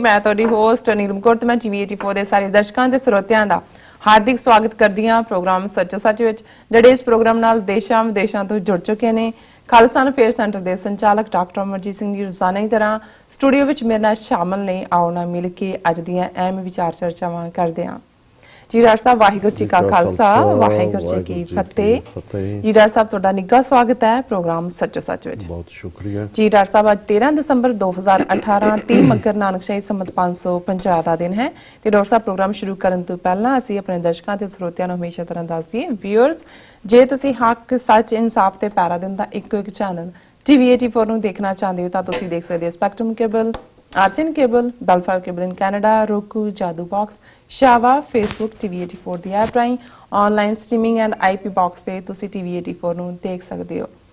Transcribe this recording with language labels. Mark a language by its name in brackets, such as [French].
[Punjabi] ਮੈਂ ਤੁਹਾਡੀ ਹੋਸਟ ਨੀਲਮ ਕੌਰ ਤੇ ਮੈਂ ਟੀਵੀ 84 ਦੇ ਸਾਰੇ ਦਰਸ਼ਕਾਂ ਤੇ ਸਰੋਤਿਆਂ ਦਾ ਹਾਰਦਿਕ ਸਵਾਗਤ ਕਰਦੀ ਹਾਂ ਪ੍ਰੋਗਰਾਮ ਸੱਚੋ ਸੱਚ ਵਿੱਚ, ਜਿਹੜੇ ਇਸ ਪ੍ਰੋਗਰਾਮ ਨਾਲ ਦੇਸ਼ਾਂ ਵਿਦੇਸ਼ਾਂ ਤੋਂ ਜੁੜ ਚੁੱਕੇ ਨੇ। ਖਾਲਸਾ ਅਫੇਅਰ ਸੈਂਟਰ ਦੇ ਸੰਚਾਲਕ ਡਾਕਟਰ ਅਮਰਜੀਤ ਸਿੰਘ ਜੀ ਰੋਜ਼ਾਨਾ ਦੀ ਤਰ੍ਹਾਂ ਸਟੂਡੀਓ ਵਿੱਚ ਮੇਰੇ ਨਾਲ ਸ਼ਾਮਲ ਨੇ। ਆਓ ਨਾ ਮਿਲ ਕੇ ਅੱਜ ਦੀਆਂ ਅਹਿਮ ਵਿਚਾਰ ਚਰਚਾਵਾਂ ਕਰਦੇ ਹਾਂ। [Hindi] जी डॉक्टर साहब वाहिगुरू जी का खालसा वाहिगुरू जी की फतेह। जी डॉक्टर साहब [Punjabi] ਤੁਹਾਡਾ ਨਿੱਘਾ ਸਵਾਗਤ ਹੈ ਪ੍ਰੋਗਰਾਮ ਸੱਚੋ ਸੱਚ ਵਿੱਚ। ਬਹੁਤ ਸ਼ੁਕਰੀਆ ਜੀ ਡਾਕਟਰ ਸਾਹਿਬ ਅੱਜ 13 ਦਸੰਬਰ 2018 30 ਮੱਘਰ ਨਾਨਕ ਸ਼ਾਹੀ ਸੰਮਤ 550 ਦਾ ਦਿਨ ਹੈ ਤੇ ਡਾਕਟਰ ਸਾਹਿਬ ਪ੍ਰੋਗਰਾਮ ਸ਼ੁਰੂ ਕਰਨ ਤੋਂ ਪਹਿਲਾਂ ਅਸੀਂ ਆਪਣੇ ਦਰਸ਼ਕਾਂ ਤੇ ਸਰੋਤਿਆਂ ਨੂੰ ਹਮੇਸ਼ਾ ਤਰ੍ਹਾਂ ਦੱਸ ਦਈਏ ਵੀਅਰਸ, ਜੇ ਤੁਸੀਂ ਹੱਕ ਸੱਚ ਇਨਸਾਫ ਤੇ ਪੈਰਾ ਦਿਨ ਦਾ ਇੱਕੋ ਇੱਕ ਚੈਨਲ ਟੀਵੀ 84 ਨੂੰ ਦੇਖਣਾ ਚਾਹੁੰਦੇ ਹੋ ਤਾਂ ਤੁਸੀਂ ਦੇਖ ਸਕਦੇ ਹੋ spectrum cable, ਆਰਸੀਐਨ cable, ਬੈਲਫਾਇਰ cable in Canada, roku, ਜਾਦੂ ਬਾਕਸ, ਸ਼ਾਵਾ, ਫੇਸਬੁੱਕ, ਟੀਵੀ 84 ਦੀ ਐਪ ਰਾਹੀਂ online streaming and IP box ਤੇ ਤੁਸੀਂ ਟੀਵੀ 84 ਨੂੰ ਦੇਖ ਸਕਦੇ ਹੋ।